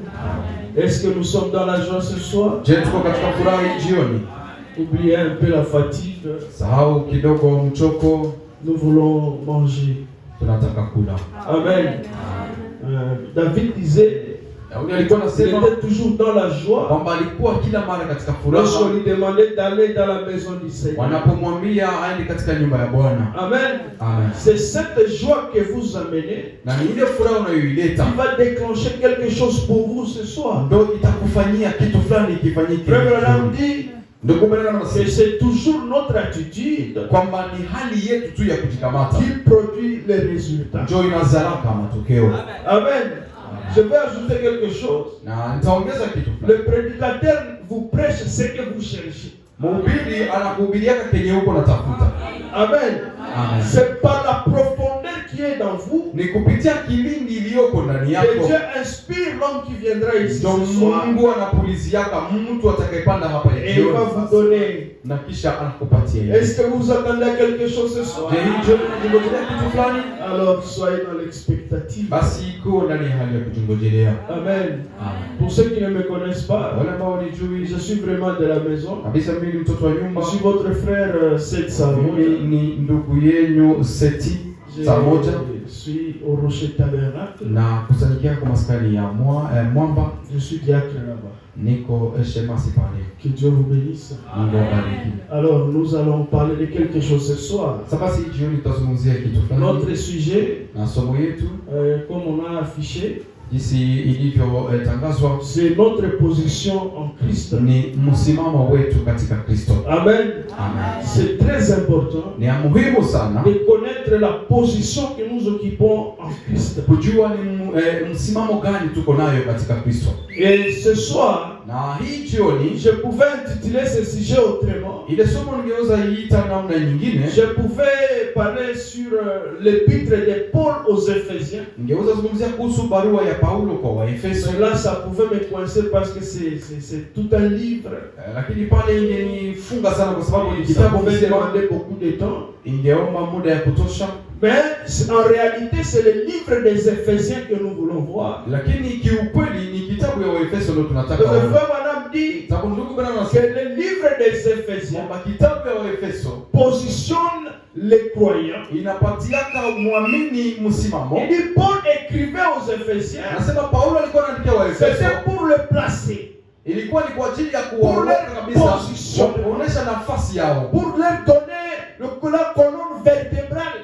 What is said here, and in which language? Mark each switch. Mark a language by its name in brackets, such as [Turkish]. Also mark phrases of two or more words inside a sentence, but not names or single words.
[French] Est-ce que nous sommes dans la joie ce soir? Oubliez un peu la fatigue. Nous voulons manger. Amen. David disait, [Swahili] Daudi alikuwa [French] Il [Swahili] anasema [French] était toujours dans la joie. [Swahili] kwamba alikuwa kila mara katika furaha [French] Lorsqu'on lui demandait d'aller dans la maison du Seigneur. [Swahili] wanapomwambia aende katika nyumba ya Bwana. [French] Amen. [Swahili] Amen. [French] C'est cette joie que vous amenez [Swahili] Na ni ile furaha unayoileta [French] qui va déclencher quelque chose pour vous ce soir. [Swahili] ndio itakufanyia kitu fulani kifanyike. [French] Frère Branham dit [Swahili] Ndugu Branham [French] que [Swahili] anasema [French] c'est toujours notre attitude [Swahili] kwamba ni hali yetu tu ya kujikamata [French] qui produit les résultats. [Swahili] ndio inazalaka matokeo. [French] Amen. Je vais ajouter quelque chose. [Swahili] Na nitaongeza kitu fulani. [French] Le prédicateur vous prêche ce que vous cherchez. [Swahili] Mhubiri anakuhubiriaka kenye huko natafuta. [French] Amen. [Swahili] Amen. [French] C'est par la profondeur qui est dans vous [Swahili] Ni kupitia kilindi iliyoko ndani [French] que [Swahili] yako [French] Dieu inspire l'homme qui viendra ici [Swahili] ndio [French] ce soir [Swahili] Mungu anapuliziaka mtu atakayepanda hapa [French] et il va vous donner. [Swahili] na kisha anakupatia yeye. [French] Est-ce que vous attendez à quelque chose ce soir? [Swahili] Je hii jioni unajingojea kitu fulani? [French] Alors soyez dans l'expectative. [Swahili] Basi iko ndani ya hali ya kujingojelea. [French] Amen. [Swahili] Amen. [French] Pour ceux qui ne me connaissent pas, [Swahili] Wale ambao wanijui [French] je suis vraiment de la maison. [Swahili] kabisa, mimi ni mtoto wa nyumba. [French] Je suis votre frère Seth Samoja. [Swahili] Mimi ni ndugu yenu Seti Samoja [French] Je suis au Rocher Tabernacle. [Swahili] na kusanyikia kwa maskani ya Mwamba. [French] Je suis diacre là-bas. [Swahili] Niko shemasi pale. [French] Que Dieu vous bénisse. [Swahili] Mungu awabariki. [French] Alors nous allons parler de quelque chose ce soir. [Swahili] Sasa basi jioni tutazungumzia kitu fulani. [French] Notre sujet, [Swahili] Na somo yetu [French] comme on a affiché, [Swahili] jinsi ilivyotangazwa [French] c'est notre position en Christ. [Swahili] ni msimamo wetu katika Kristo. [French] Amen. [Swahili] Amen. [French] C'est très important [Swahili] Ni ya muhimu sana [French] de connaître la position que nous occupons en Christ. [Swahili] kujua ni msimamo gani tuko nayo katika Kristo. [French] Et ce soir, [Swahili] Na hii jioni [French] je pouvais intituler ce sujet autrement. [Swahili] ile somo ningeweza iita namna nyingine. [French] Je pouvais parler sur l'épître de Paul aux Éphésiens. [Swahili] Ningeweza zungumzia kuhusu barua ya Paulo kwa Waefeso. [French] Mais là, ça pouvait me coincer parce que c'est tout un livre. [Swahili] Lakini pale ingenifunga sana kwa sababu ni [French] Ça [Swahili] kitabu [French] pouvait [Swahili] kizima, [French] demander beaucoup de temps. [Swahili] ingeomba muda ya kutosha. [French] Mais en réalité, c'est le livre des Éphésiens que nous voulons voir. [Swahili] Lakini kiukweli ni kitabu ya Waefeso ndio tunataka [French] Le [Swahili] kuona. [French] frère Madame dit [Swahili] Sababu ndugu bwana [French] que [Swahili] anasema [French] le livre des Éphésiens [Swahili] kwamba kitabu ya Waefeso [French] positionne les croyants. [Swahili] inapatiaka muamini msimamo. [French] Il dit Paul écrivait aux Éphésiens, [Swahili] Anasema Paulo alikuwa anaandikia Waefeso, [French] c'était pour le placer, [Swahili] ilikuwa ni kwa ajili ya [French] Pour [Swahili] kuwaweka [French] leur [Swahili] kabisa, [French] position. [Swahili] kuonesha nafasi yao, [French] pour leur donner la colonne vertébrale.